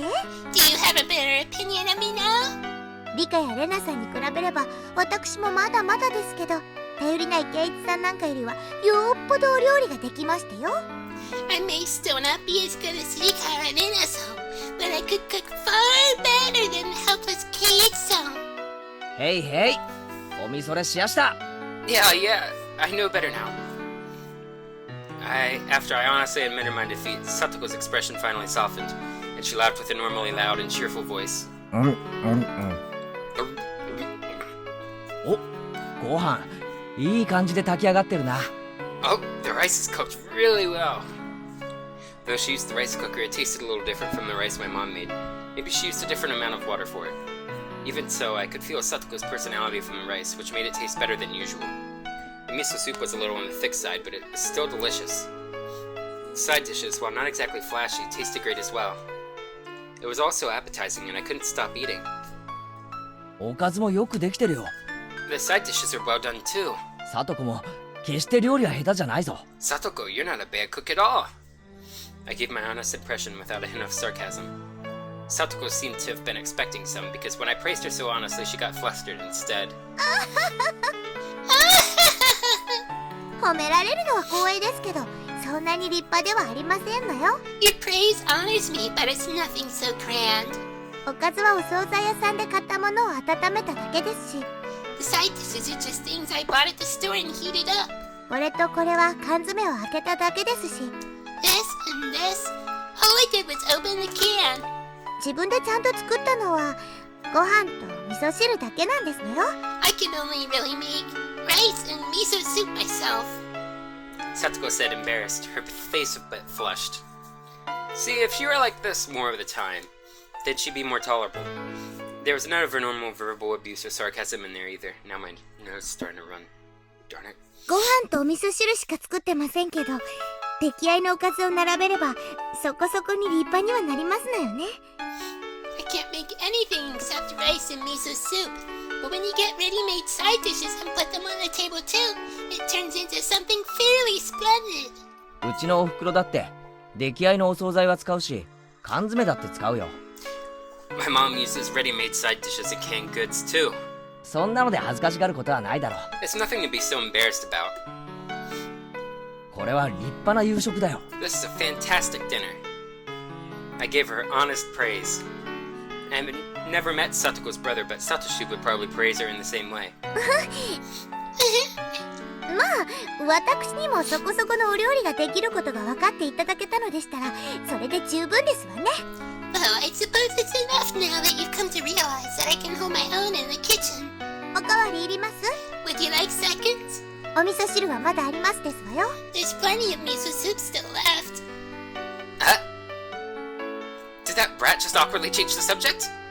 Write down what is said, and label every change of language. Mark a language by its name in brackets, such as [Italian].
[English] Do you have a better opinion of me now? [Japanese] リカやレナさんに比べれば私もまだまだですけど、頼りないケイイチさんなんかよりはよっぽどお料理ができましたよ。 [English] I may still not be as good as Rika or Nina-san, but I could cook far better than helpless Kei-Y-san. [Japanese] へいへい、おみそれしやした。 [English] Yeah, I know better now. After I honestly admitted my defeat, Satoko's expression finally softened, and she laughed with a normally loud and cheerful voice. [Japanese] お、ご飯いい感じで炊き上がってるな。 [English] Oh, the rice is cooked really well. Though she used the rice cooker, it tasted a little different from the rice my mom made. Maybe she used a different amount of water for it. Even so, I could feel Satoko's personality from the rice, which made it taste better than usual. The miso soup was a little on the thick side, but it was still delicious. The side dishes, while not exactly flashy, tasted great as well. It was also appetizing, and I couldn't stop eating. [Japanese] おかずもよくできてるよ。 [English] The side dishes are well done too. [Japanese] サトコも決して料理は下手じゃないぞ。 [English] Satoko, you're not a bad cook at all. I gave my honest impression without a hint of sarcasm. Satoko seemed to have been expecting some, because when I praised her so honestly, she got flustered instead. [Japanese] 褒められるのは光栄ですけど、そんなに立派ではありませんのよ。 [English] Your praise honors me, but it's nothing so grand. [Japanese] おかずはお惣菜屋さんで買ったものを温めただけですし、 [English] The side dishes are just things I bought at the store and heated up. [Japanese] これとこれは缶詰を開けただけですし、 [English] This and this. All I did was open the can. [Japanese] 自分でちゃんと作ったのはご飯と味噌汁だけなんですのよ。 [English] I can only really make rice and miso soup myself. Satoko said, embarrassed, her face a bit flushed. See, if she were like this more of the time, then she'd be more tolerable. There was none of her normal verbal abuse or sarcasm in there either. Now my nose is starting to run. Darn it. [Japanese] ご飯とお味噌汁しか作ってませんけど、出来合いのおかずを並べればそこそこに立派にはなりますのよね。 [English] I can't make anything except rice and miso soup. But when you get ready-made side dishes and put them on the table too, it turns into something fairly splendid. [Japanese] うちのお袋だって出来合いのお惣菜は使うし、缶詰だって使うよ。 [English] My mom uses ready-made side dishes and canned goods too. [Japanese] そんなので恥ずかしがることはないだろう。 [English] It's nothing to be so embarrassed about. [Japanese] これは立派な夕食だよ。 [English] This is a fantastic dinner. I gave her honest praise. I have never met Satoko's brother, but Satoshi would probably praise her in the same way. [Japanese] まあ、私にもそこそこのお料理ができることが分かっていただけたのでしたら、それで十分ですわね。 [English] Well, I suppose it's enough now that you've come to realize that I can hold my own in the kitchen. [Japanese] おかわりいります？ [English] Would you like seconds? [Japanese] お味噌汁はまだありますですわよ。 [English] There's plenty of miso soup still left. Did that brat just awkwardly change the subject?